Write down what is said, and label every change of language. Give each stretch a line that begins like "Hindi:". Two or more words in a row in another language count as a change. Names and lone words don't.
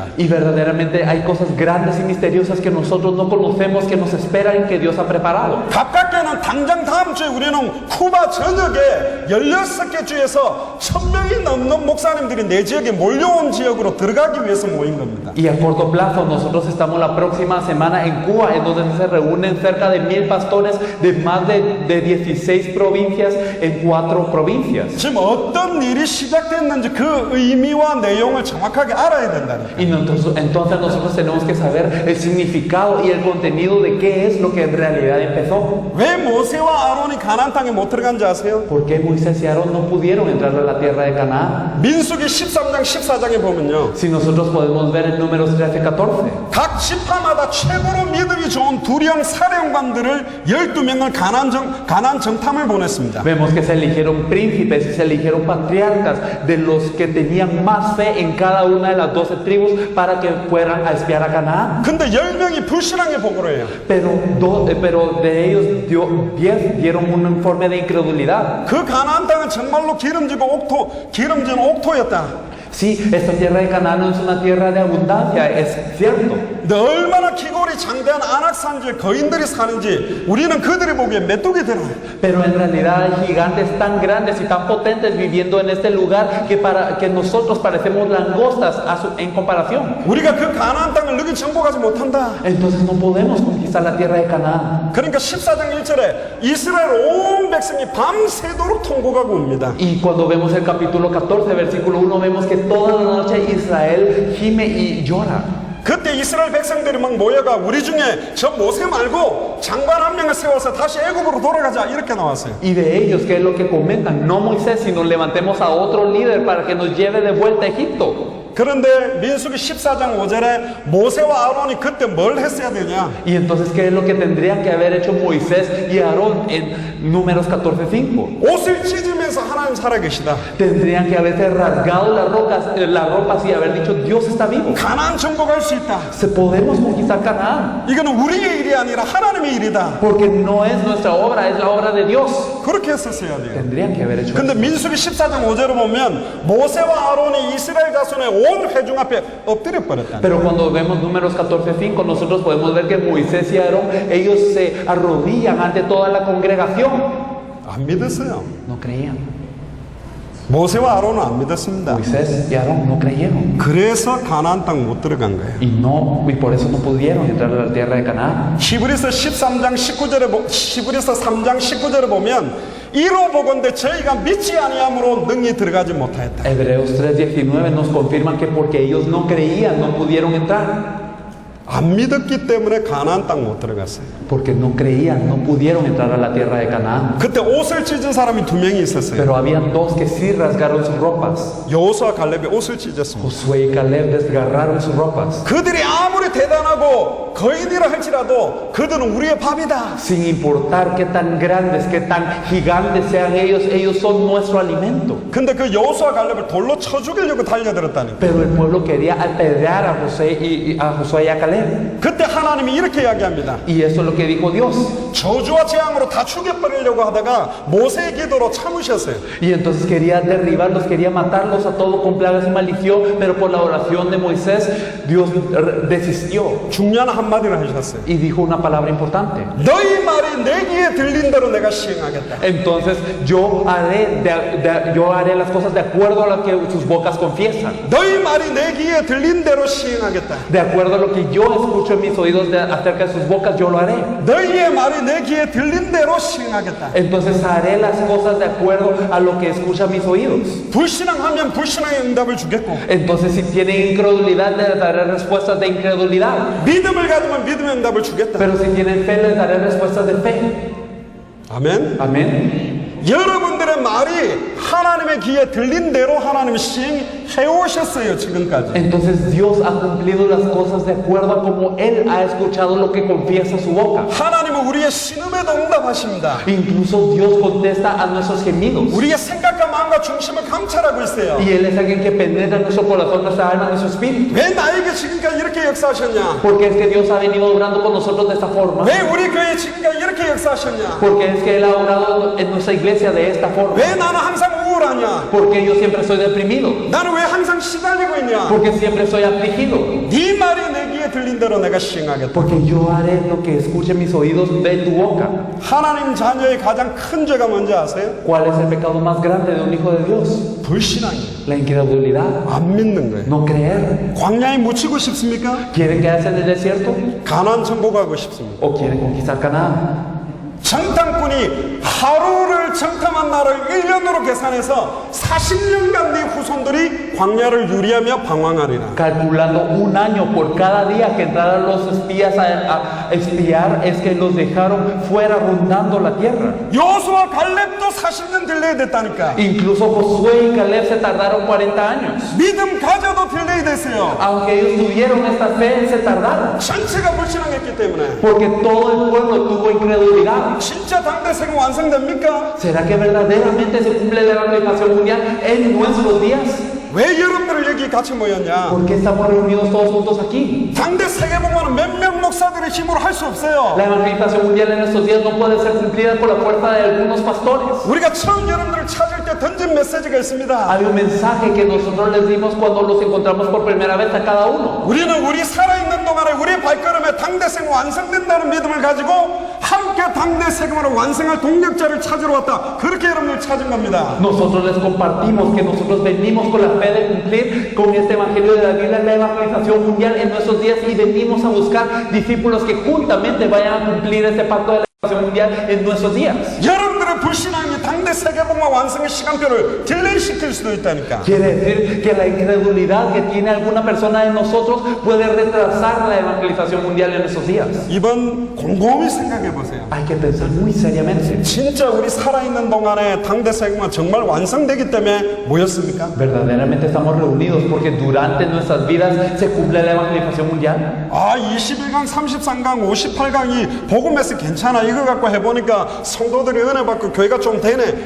Spanish: Y verdaderamente hay cosas grandes y misteriosas que nosotros no conocemos, que nos esperan y que Dios ha preparado.
Korean: 가깝게는 당장 다음 주에 우리는 쿠바 전역에 16개 주에서 1000명이 넘는 목사님들이 내 지역에 몰려온 지역으로 들어가기 위해서 모인 겁니다.
Spanish: Y a corto plazo, nosotros estamos la próxima semana en Cuba, en donde se reúnen cerca de 1000 pastores de más de 16 provincias en 4 provincias.
Korean: 지금 어떤 일이 시작됐는지 그 의미와 내용을 정확하게 알아야 된다니까.
Spanish: Y entonces nosotros tenemos que saber el significado y el contenido de qué es lo que en realidad empezó.
Korean: 왜 모세와 아론이 가나안 땅에 못 들어간지 아세요?
Spanish: ¿Por qué Moisés y Aarón no pudieron entrar a la tierra de Canaán?
Korean: 민수기 13장 14장에 보면요,
Spanish: Si nosotros podemos ver en Números 13-14,
Korean: 각 지파마다 최고로 믿음이 좋은 두령 사령관들을 12명을 가나안 정탐을 보냈습니다.
Spanish: vemos que se eligieron príncipes y se eligieron patriarcas de los que tenían más fe en cada una de las 12 tribus para que fueran a espiar a Canaán.
Korean: 근데 10명이 불신앙에 보고를 해요.
Spanish: Pero de ellos 10 dieron un informe de incredulidad.
Korean: 그 가나안 땅은 정말로 기름진 옥토였다.
Spanish: Sí, esta tierra de Canaán no es una tierra de abundancia, es cierto.
Korean: 근데 얼마나 기골이 장대한 안악산지에 거인들이 사는지 우리는 그들이 보기에 메뚜기 되나.
Spanish: Pero en realidad hay gigantes tan grandes y tan potentes viviendo en este lugar que nosotros parecemos langostas en comparación.
Korean: 우리가 그 가나안 땅을 너희 정복하지 못한다.
Spanish: Entonces no podemos conquistar la tierra de Canaán.
Korean: 그러니까 14장 1절에 이스라엘 온 백성이 밤새도록 통곡하고 옵니다.
Spanish: Y cuando vemos el capítulo 14, versículo 1, vemos que toda la noche Israel gime y llora.
Korean: 그때 이스라엘 백성들이 막 모여가 우리 중에 저 모세 말고 장관 한 명을 세워서 다시 애굽으로 돌아가자 이렇게 나왔어요.
Spanish: Y de ellos, ¿qué es lo que comentan? No Moisés, sino levantemos a otro líder para que nos lleve de vuelta a Egipto.
Korean: 그런데 민수기 14장 5절에 모세와 아론이 그때 뭘 했어야 되냐?
Spanish: Y entonces, ¿qué es lo que tendrían que haber hecho Moisés y Aarón en Números 14:5?
Korean: 옷을 찢으면서 하나님 살아계시다.
Spanish: Tendrían que haberse rasgado las ropas y haber dicho, Dios está vivo.
Korean: 가나안 정복할 수 있다.
Spanish: Podemos conquistar Canaán.
Korean: 이거는 우리의 일이 아니라 하나님의 일이다.
Spanish: Porque no es nuestra obra, es la obra de Dios.
Korean: 그렇게 했었어야 돼요.
Spanish: Tendrían que haber hecho
Korean: 근데
Spanish: eso.
Korean: 민수기 14장 5절을 보면 모세와 아론이 이스라엘 자손의 온 회중 앞에 엎드려 버렸다.
Spanish: Pero cuando vemos Números 14:5, nosotros podemos ver que Moisés y Aarón, ellos se arrodillan ante toda la congregación.
Korean: 안 믿었어요.
Spanish: No creían.
Korean: 모세와 아론은 안 믿었습니다.
Spanish: Moisés y Aarón no creyeron.
Korean: 그래서 가나안 땅 못 들어간 거예요.
Spanish: Y por eso no pudieron entrar a la tierra de Canaán.
Korean: 히브리서 3장 19절에 보면 이로 보건대 저희가 믿지 아니함으로 능히 들어가지 못하였다.
Spanish: Hebreos 3:19 nos confirman que porque ellos no creían, no pudieron entrar.
Korean: 안 믿었기 때문에 가나안 땅 못 들어갔어요.
Spanish: Porque no creían, no pudieron entrar a la tierra de Canaán.
Korean: 그때 옷을 찢은 사람이 2명이 있었어요.
Spanish: Pero habían dos que sí rasgaron sus ropas.
Korean: 여호수아 갈렙이 옷을 찢었습니다.
Spanish: Josué y Caleb desgarraron sus ropas.
Korean: 그들이 아무리 대단하고 거인이라 할지라도 그들은 우리의 밥이다.
Spanish: Sin importar qué tan grandes, qué tan gigantes sean ellos son nuestro alimento.
Korean: 근데 그 여호수아 갈렙을 돌로 쳐 죽이려고 달려들었다니까.
Spanish: Pero el pueblo quería apedrear a Josué y a Caleb.
Korean: 그때 하나님이 이렇게 이야기합니다.
Spanish: Y eso es lo que dijo Dios.
Korean: 저주와 재앙으로 다 죽여버리려고 하다가 모세의 기도로 참으셨어요.
Spanish: Y entonces quería derribarlos, quería matarlos a todos con plagas y maldición, pero por la oración de Moisés, Dios desistió
Korean: 중요한 한마디를 하셨어요.
Spanish: y dijo una palabra importante.
Korean: 너희 말이 내 귀에 들린 대로 내가 시행하겠다.
Spanish: Entonces yo haré las cosas de acuerdo a lo que sus bocas confiesan,
Korean: 너희 말이 내 귀에 들린 대로 시행하겠다.
Spanish: de acuerdo a lo que yo escucho en mis oídos acerca de sus bocas, yo lo haré.
Korean: 너희의 말이 내 귀에 들린 대로 시행하겠다.
Spanish: Entonces haré las cosas de acuerdo a lo que escuchan mis oídos.
Korean: 불신앙하면 불신앙의 응답을 주겠고,
Spanish: Entonces si tienen incredulidad, les daré respuestas de incredulidad.
Korean: 믿음을 가지면 믿음의 응답을 주겠다.
Spanish: Pero si tienen fe, les daré respuestas de fe.
Korean: 아멘.
Spanish: Amén.
Korean: 여러분들의 말이 하나님의 귀에 들린 대로 하나님이 시행해 오셨어요, 지금까지.
Spanish: Entonces Dios ha cumplido las cosas de acuerdo a como Él ha escuchado lo que confiesa su boca.
Korean: 하나님은 하나님은 우리의 신음에도 응답하십니다.
Spanish: Incluso Dios contesta a nuestros gemidos.
Korean: 우리의 생각과 마음과 중심을 감찰하고 있어요.
Spanish: Y Él es alguien que penetra nuestro corazón, nuestra alma, nuestro espíritu.
Korean: 왜 나에게 지금까지 이렇게 역사하셨냐?
Spanish: Porque es que Dios ha venido obrando con nosotros de esta forma.
Korean: 왜 우리 교회에 지금까지 이렇게 역사하셨냐?
Spanish: Porque es que Él ha obrado en nuestra iglesia de esta forma.
Korean: 왜 나는 항상 우울하냐?
Spanish: Porque yo siempre soy deprimido.
Korean: 나는 왜 항상 시달리고 있냐?
Spanish: Porque siempre soy afligido.
Korean: 네 말이 내 귀에 들린 대로 내가 시행하겠다.
Spanish: Porque yo haré lo que escuche mis oídos de tu boca.
Korean: 하나님 자녀의 가장 큰 죄가 뭔지 아세요?
Spanish: ¿Cuál es el pecado más grande de un hijo de Dios?
Korean: 불신앙이에요.
Spanish: La incredulidad.
Korean: 안 믿는 거예요.
Spanish: No creer.
Korean: 광야에 묻히고 싶습니까?
Spanish: ¿Quieren quedarse en el desierto?
Korean: 가나안 정복하고 싶습니까?
Spanish: ¿O quieren conquistar Canaán?
Korean: 정탐꾼이 하루를 정탐한 날을 1년으로 계산해서 40년간 네 후손들이 광야를 유리하며 방황하리라.
Spanish: Calculando un año por cada día que entraran los espías a espiar, es que los dejaron fuera rondando la tierra.
Korean: 여호수아 갈렙도 40년 딜레이 됐다니까.
Spanish: Incluso Josué y Caleb se tardaron 40 años.
Korean: 믿음 가져도 딜레이 됐어요.
Spanish: Aunque ellos tuvieron esta fe, se tardaron.
Korean: 전체가 불신앙했기 때문에.
Spanish: Porque todo el pueblo tuvo incredulidad.
Korean: 진짜 당대 세금 완성됩니까?
Spanish: ¿Será que verdaderamente se cumple la evangelización mundial en nuestros días?
Korean: 왜 여러분들 여기 같이 모였냐?
Spanish: ¿Por qué estamos reunidos todos juntos aquí?
Korean: 당대 세계복음은 몇몇 목사들의 힘으로 할 수 없어요.
Spanish: La evangelización mundial en estos días no puede ser cumplida por la fuerza de algunos pastores.
Korean: 우리가 처음 여러분들을 찾을 때 던진 메시지가 있습니다.
Spanish: Hay un mensaje que nosotros les dimos cuando los encontramos por primera vez a cada uno.
Korean: 우리는 우리 살아있는 동안에 우리 발걸음에 당대 세금 완성된다는 믿음을 가지고 함께 당대 세금으로 완성할 동력자를 찾으러 왔다. 그렇게 여러분을 찾은 겁니다.
Spanish: Nosotros les compartimos que nosotros venimos con la fe de cumplir con este evangelio de la Biblia, la evangelización mundial en nuestros días, y venimos a buscar discípulos que juntamente vayan a cumplir este pacto de la evangelización mundial en nuestros días.
Korean: 여러분들의 불신앙이 당대 세계복음 완성의 시간표를 딜레이 시킬 수도 있다니까.
Spanish: Quiere decir que la incredulidad que tiene alguna persona de nosotros puede retrasar la evangelización mundial en esos días.
Korean: 이번 곰곰이 생각해 보세요.
Spanish: Hay que pensar muy seriamente.
Korean: 진짜 우리 살아있는 동안에 당대 세금은 정말 완성되기 때문에 모였습니까?
Spanish: Verdaderamente estamos reunidos porque durante nuestras vidas se cumple la evangelización mundial.
Korean: 아, 21강, 33강, 58강이 복음에서 괜찮아. 이거 갖고 해보니까 성도들이 은혜 받고 교회가 좀 되네.